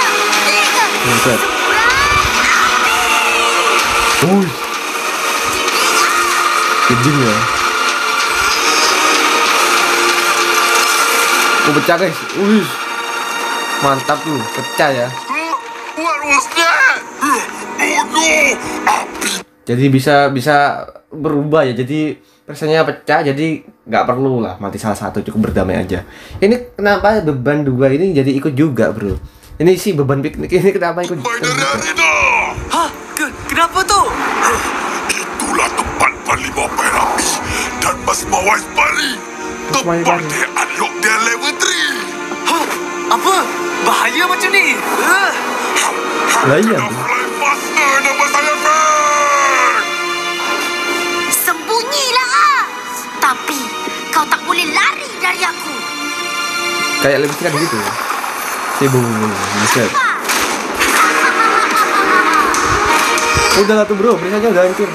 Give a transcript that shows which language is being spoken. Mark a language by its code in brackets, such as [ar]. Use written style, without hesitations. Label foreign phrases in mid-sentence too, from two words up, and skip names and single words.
[id] Buset. Kejing ya. Pecah, guys. Mantap tuh, pecah ya. [en] What was that? Oh no! [id] Api! Jadi bisa berubah ya. Jadi persennya pecah, jadi nggak perlu lah mati salah satu, cukup berdamai aja. Ini kenapa beban 2 ini jadi ikut juga, bro? Ini sih beban piknik ini kenapa ikut [en] By the [id] juga? Arena! Hah? Kenapa tu? [ms] Itulah tempat panglima Perapi dan Mas Mawais Pari. Mawais Tempat Pari. dia unlock dia level 3. Hah? Apa? Bahaya macam ni? Lah iya, Kena bro. [en] fly faster [ms] nama saya Fang! Sembunyilah, ah. Tapi kau tak boleh lari dari aku. [id] Kayak lebih kan gitu ya. Buset. Udah lah tuh, bro, perisanya udah hancur.